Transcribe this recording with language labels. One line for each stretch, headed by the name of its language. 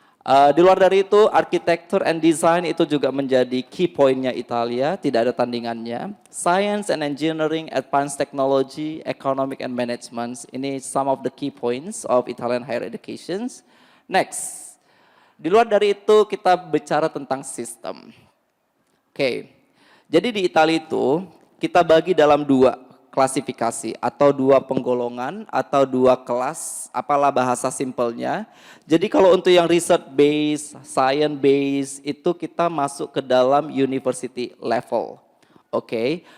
Indonesian: Di luar dari itu,
English: architecture and design
Indonesian: itu juga menjadi key point-nya Italia, tidak ada tandingannya.
English: Science and engineering, advanced technology, economic and management, ini some of the key points of Italian higher education.
Indonesian: Next, di luar dari itu kita bicara tentang sistem. Oke. Jadi di Italia itu kita bagi dalam 2 klasifikasi atau 2 penggolongan atau 2 kelas, apalah bahasa simpelnya. Jadi kalau untuk yang research base, science base itu kita masuk ke dalam university level. Oke.